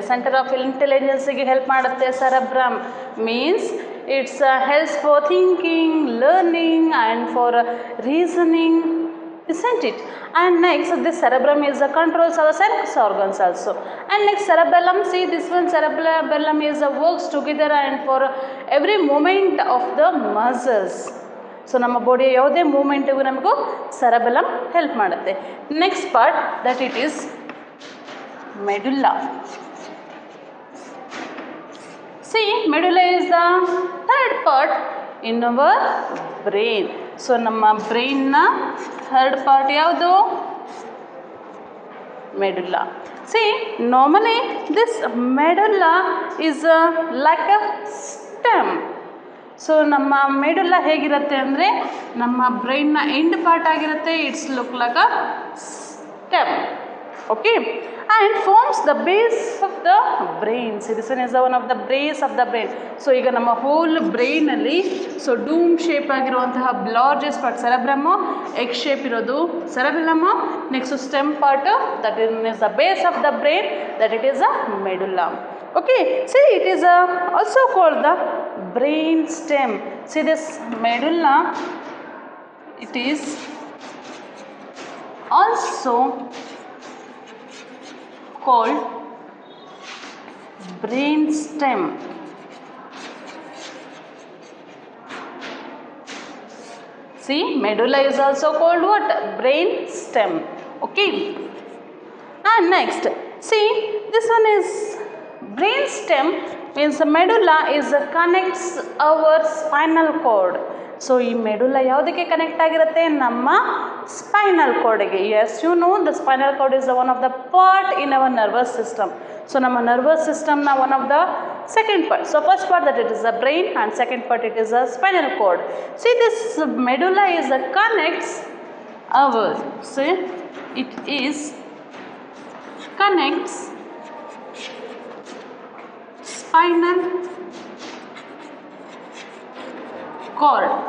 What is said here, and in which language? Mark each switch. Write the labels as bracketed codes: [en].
[kn] Center of intelligence ಗೆ help ಮಾಡುತ್ತೆ cerebrum. [en] Means it's helps for thinking, learning and for reasoning, isn't it? And next this cerebrum is controls our sense organs also. And next cerebellum, see this one cerebellum is works together and for every movement of the muscles. [kn] So ನಮ್ಮ ಬಾಡಿಯ ಯಾವುದೇ ಮೂಮೆಂಟಿಗೂ ನಮಗೂ cerebellum help ಮಾಡುತ್ತೆ. [en] Next part, that it is medulla. See, medulla is the third part in our brain. [kn] So ನಮ್ಮ ಬ್ರೈನ್ನ third part ಯಾವುದು? [en] Medulla. See, normally this medulla is like a stem. [kn] So ನಮ್ಮ medulla ಹೇಗಿರುತ್ತೆ ಅಂದರೆ ನಮ್ಮ ಬ್ರೈನ್ನ end part ಆಗಿರುತ್ತೆ. [en] It's look like a stem. Okay, and forms the base of the brain. See this one is one of the base of the brain. [kn] So ಈಗ ನಮ್ಮ hole ಬ್ರೈನಲ್ಲಿ so ಡೂಮ್ shape ಆಗಿರುವಂತಹ largest part ಸೆರೆಬ್ರಮ್ಮು, egg shape ಇರೋದು ಸೆರೆಬೆಲ್ಲಮ್ಮು, next stem part [en] That is the base of the brain, that it is a medulla. Okay, see it is also called the brain stem. See this medulla, it is also called brain stem. See, medulla is also called what? Brain stem. Okay, and next see this one is brain stem. Means the medulla is connects our spinal cord. [kn] So ಈ medulla ಯಾವುದಕ್ಕೆ connect ಆಗಿರುತ್ತೆ? ನಮ್ಮ spinal ಕಾರ್ಡ್ಗೆ. [en] Yes, you know the spinal cord is one of the part in our nervous system. [kn] So ನಮ್ಮ nervous ಸಿಸ್ಟಮ್ನ [en] One of the second part. So first part that it is the brain and second part it is a spinal cord. See this medulla is a connects our, see it is connects spinal cord.